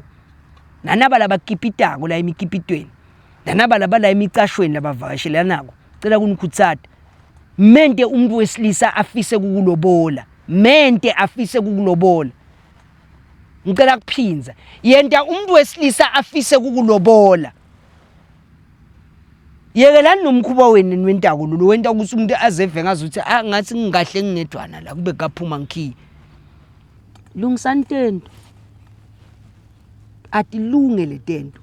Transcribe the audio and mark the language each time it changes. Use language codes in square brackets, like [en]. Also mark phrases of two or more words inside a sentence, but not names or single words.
[ss] Nanaba labakipitako la emikipitweni. Nanaba la emicashweni labavakashelana nako. Ngicela unikhutsata. Mente umuntu wesilisa afise kukulobola. Ngicela kuphinza. Yenta umuntu wesilisa afise kukulobola. Yekelani nomkhuba wenu niwentako lo wenta ukuthi umuntu azeve ngazuthi ngathi ngingahle ngingedwana la kube kaphuma ngikhi. Lungisani tento. Atilunge le tento.